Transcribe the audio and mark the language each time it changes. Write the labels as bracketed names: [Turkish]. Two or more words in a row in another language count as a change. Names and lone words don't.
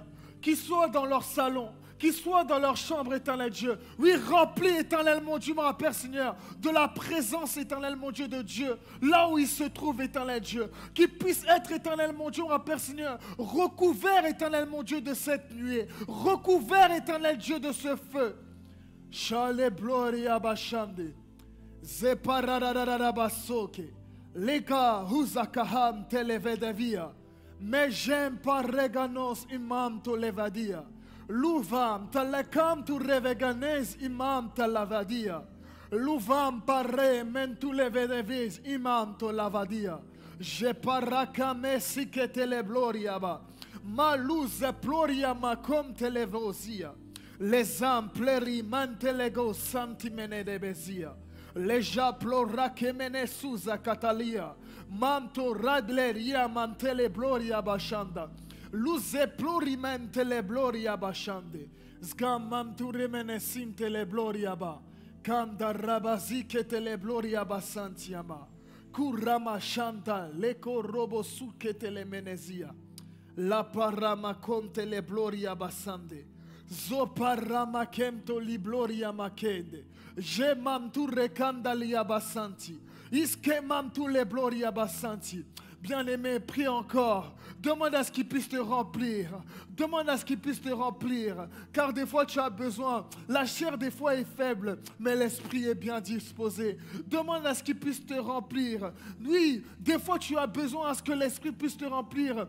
[French] Qu'il soit dans leur salon, qu'il soit dans leur chambre, éternel Dieu. Oui, remplis, éternel mon Dieu, mon Père, Seigneur, de la présence, éternel mon Dieu, de Dieu, là où il se trouve, éternel Dieu. Qu'il puisse être, éternel mon Dieu, mon Père, Seigneur, recouvert, éternel mon Dieu, de cette nuée. Recouvert, éternel Dieu, de ce feu. Shale gloria bashande. Zeparararabasoke. Leka huzakaham televedavia. Mais j'aime pas reganos imam to levadia. Luvam talekam tu reveganez imam to lavadia. Luvam pare men tu levedevis imam to lavadia. Je parakame sike telebloria ba. Ma luz ploria ma com televosia. Les âmes pleri mantelego santimene de bezia. Les japlora que mene suza catalia. Manto radleria mantele gloria bashanda. Luze plurimentele gloria bashande. Zgam manture menesintele gloria ba. Kanda rabazike tele gloria basantiama. Kurama shanta leko robo suke tele menezia. La parama conte le gloria basande. Zoparama kemto li gloria makende. Je mamtu rekandalia basanti. Iske mamtu le gloria basanti. Bien-aimé, prie encore. Demande à ce qu'il puisse te remplir. Demande à ce qu'il puisse te remplir. Car des fois tu as besoin. La chair des fois est faible, mais l'esprit est bien disposé. Demande à ce qu'il puisse te remplir. Oui, des fois tu as besoin à ce que l'esprit puisse te remplir.